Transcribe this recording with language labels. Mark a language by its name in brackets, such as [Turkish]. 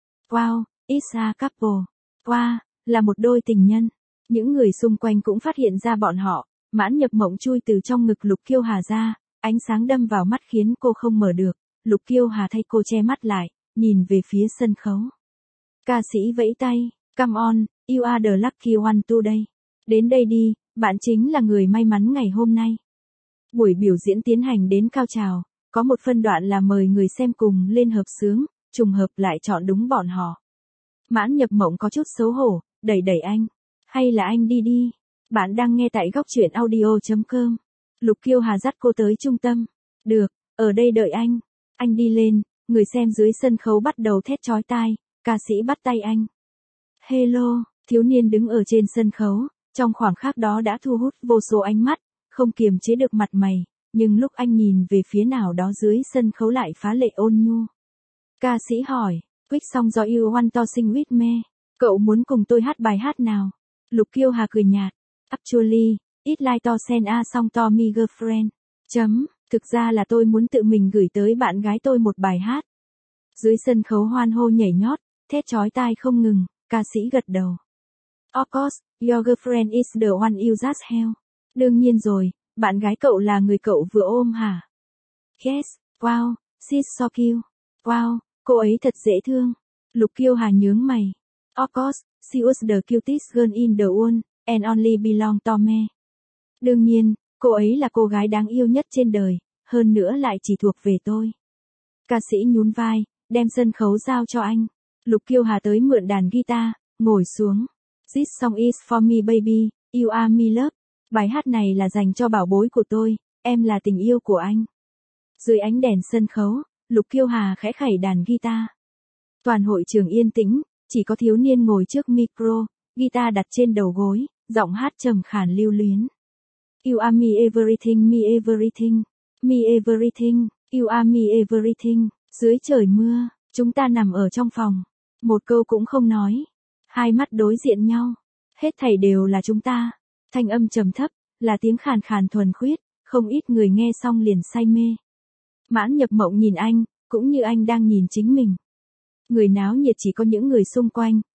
[English] Wow, it's a couple. [Vietnamese] Wow, là một đôi tình nhân. Những người xung quanh cũng phát hiện ra bọn họ. Mãn Nhập Mộng chui từ trong ngực Lục Kiêu Hà ra, ánh sáng đâm vào mắt khiến cô không mở được. Lục Kiêu Hà thay cô che mắt lại, nhìn về phía sân khấu. Ca sĩ vẫy tay, [English] come on, you are the lucky one today. [Vietnamese] Đến đây đi, bạn chính là người may mắn ngày hôm nay. Buổi biểu diễn tiến hành đến cao trào, có một phân đoạn là mời người xem cùng lên hợp sướng, trùng hợp lại chọn đúng bọn họ. Mãn Nhập Mộng có chút xấu hổ, đẩy đẩy anh. Hay là anh đi đi. Bạn đang nghe tại gocchuyenaudio.com. Lục Kiêu Hà dắt cô tới trung tâm. Được, ở đây đợi anh. Anh đi lên, người xem dưới sân khấu bắt đầu thét chói tai, ca sĩ bắt tay anh. Hello, thiếu niên đứng ở trên sân khấu, trong khoảng khắc đó đã thu hút vô số ánh mắt, không kiềm chế được mặt mày, nhưng lúc anh nhìn về phía nào đó dưới sân khấu lại phá lệ ôn nhu. Ca sĩ hỏi, [English] Quick song do you want to sing with me? [Vietnamese] Cậu muốn cùng tôi hát bài hát nào? Lục Kiêu Hà cười nhạt. [English] Actually, it's like to send a song to my girlfriend. [Vietnamese] Thực ra là tôi muốn tự mình gửi tới bạn gái tôi một bài hát. Dưới sân khấu hoan hô nhảy nhót, thét chói tai không ngừng, ca sĩ gật đầu. [English] Of course, your girlfriend is the one you just held. [Vietnamese] Đương nhiên rồi, bạn gái cậu là người cậu vừa ôm hả? [English] Yes, wow, she's so cute. [Vietnamese] Wow, cô ấy thật dễ thương. Lục Kiêu Hà nhướng mày. [English] Of course, she was the cutest girl in the world. And only belong to me. [Vietnamese] Đương nhiên, cô ấy là cô gái đáng yêu nhất trên đời, hơn nữa lại chỉ thuộc về tôi. Ca sĩ nhún vai, đem sân khấu giao cho anh. Lục Kiêu Hà tới mượn đàn guitar, ngồi xuống. [English] This song is for me baby, you are my love. [Vietnamese] Bài hát này là dành cho bảo bối của tôi, em là tình yêu của anh. Dưới ánh đèn sân khấu, Lục Kiêu Hà khẽ khẩy đàn guitar. Toàn hội trường yên tĩnh, chỉ có thiếu niên ngồi trước micro. Guitar đặt trên đầu gối, giọng hát trầm khàn lưu luyến. [English] You are me everything, me everything, you are me everything. [Vietnamese] Dưới trời mưa, chúng ta nằm ở trong phòng. Một câu cũng không nói. Hai mắt đối diện nhau. Hết thảy đều là chúng ta. Thanh âm trầm thấp, là tiếng khàn khàn thuần khuyết, không ít người nghe xong liền say mê. Mãn Nhập Mộng nhìn anh, cũng như anh đang nhìn chính mình. Người náo nhiệt chỉ có những người xung quanh.